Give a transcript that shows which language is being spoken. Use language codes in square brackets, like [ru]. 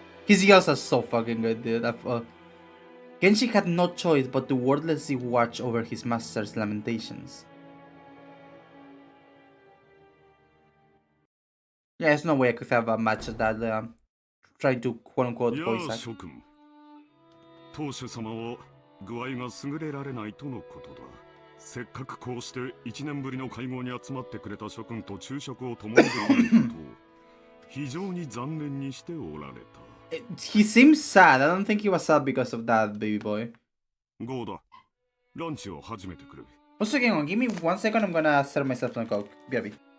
[en] His yells are so fucking good, dude. Genshi had no choice but to wordlessly watch over his master's lamentations. Yeah, there's no way I could have a match that trying to quote-unquote voice act. [ja] 当主様は具合が優れられないとのことだ。せっかくこうして1年ぶりの会合に集まってくれた諸君と昼食を共にできることを非常に残念にしておられた。 [en] He seems sad. I don't think he was sad because of that, baby boy. [ja] ゴーだ。ランチを始めてくれ。 [en] Also, give me 1 second. I'm gonna serve myself some coke. BRB.